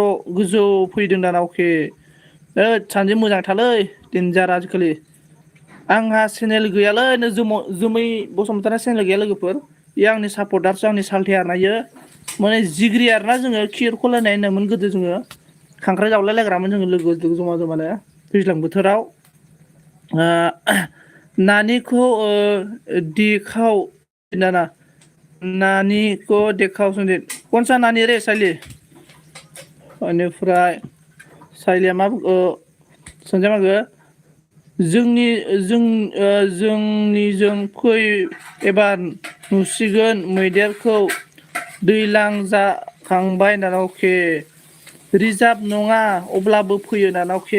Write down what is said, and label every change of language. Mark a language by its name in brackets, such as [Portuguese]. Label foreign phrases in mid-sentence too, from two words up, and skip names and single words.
[Bodo] गोजौ फैदों दाना अके सानजि मोजां थालै देनजार आजिखालि आंहा चेनेल गैयालै जोमै बसुमतारी चेनेल गैया लोगोफोर बेयो आंनि सापर्टारसो आंनि सालथे आरोना इयो माने जिग्रि आरोना जोङो खिरखलायनाय होनोमोन गोदो जोङो खांख्राइ जावलायलायग्रामोन जोङो लोगो जमा जमानो दैज्लां बोथोराव नानिखौ दिखाव दाना नानी को देखाव सन्दिप [Hindi] कौन सा नानी रे [Bodo] सालि बेनिफ्राय साइलिया मा सोंजाया मागो जोंनिजों फै एबार नुसिगोन मैदेरखौ दैलां जाखांबाय दाना अके रिजार्भ नङा अब्लाबो फैयो दाना अके